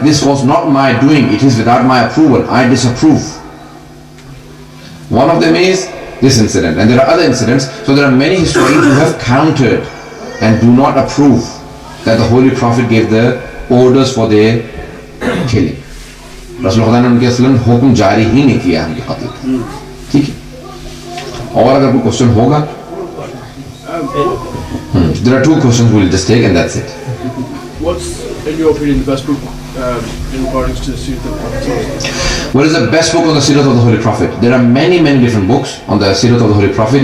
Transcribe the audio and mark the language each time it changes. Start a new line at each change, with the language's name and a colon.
English: This was not my doing. It is without my approval. I disapprove. One of them is this incident. And there are other incidents. So there are many historians who have countered and do not approve that the Holy Prophet gave the orders for their killing.
Hindi: Rasulullah ने उनके असलन हुक्म जारी ही नहीं किया उनके कत्ल का. ठीक है. और अगर कोई क्वेश्चन होगा,
English: there are two questions we'll just take and that's it. What's, in your opinion, the best book in regards to the Seerah of the Prophet? What is the best book on the Seerah of the Holy Prophet? There are many different books on the Seerah of the Holy Prophet.